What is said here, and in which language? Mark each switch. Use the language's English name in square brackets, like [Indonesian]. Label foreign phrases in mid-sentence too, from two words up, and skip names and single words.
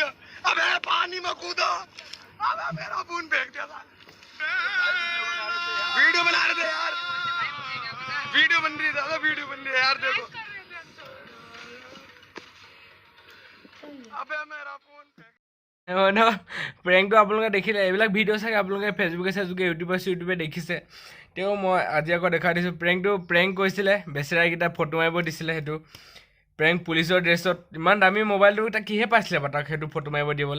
[Hindi] अबे पानी में कूदा, अबे मेरा फोन फेंक दिया था। वीडियो बना रहे थे यार, वीडियो बन रही है यार, देखो। अबे मेरा फोन [Assamese] প্ৰেংকটো আপোনালোকে দেখিলে। এইবিলাক ভিডিঅ' চাগে আপোনালোকে ফেচবুকে ইউটিউবে দেখিছে। তেওঁ মই আজি আকৌ দেখাই দিছোঁ। প্ৰেংক কৰিছিলে, বেচেৰাকেইটা ফটো মাৰিব দিছিলে। সেইটো প্ৰেংক পুলিচৰ ড্ৰেছত। ইমান দামী মোবাইলটো এটা কিহে পাইছিলে বাৰু তাক সেইটো ফটো মাৰিব দিবলৈ।